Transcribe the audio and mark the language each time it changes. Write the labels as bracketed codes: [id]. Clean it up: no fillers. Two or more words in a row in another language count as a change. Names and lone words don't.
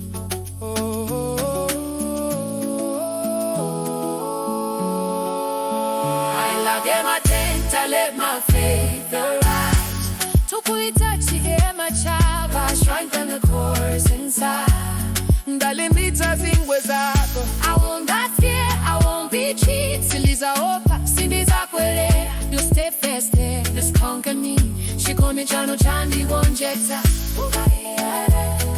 [en] I love my tent, I let my faith arise. [ny] Ndukulitsa Chihema Changa, [en] I strengthen the cords inside. [ny] Ndalumitsa ziwe zake. [en] I will not fear, I won't be cheated. [ny] Sindizaopa, sindizabwerera. [en] Your steadfast love has conquered me. [ny] Chikondi chanu chandigonjetsa.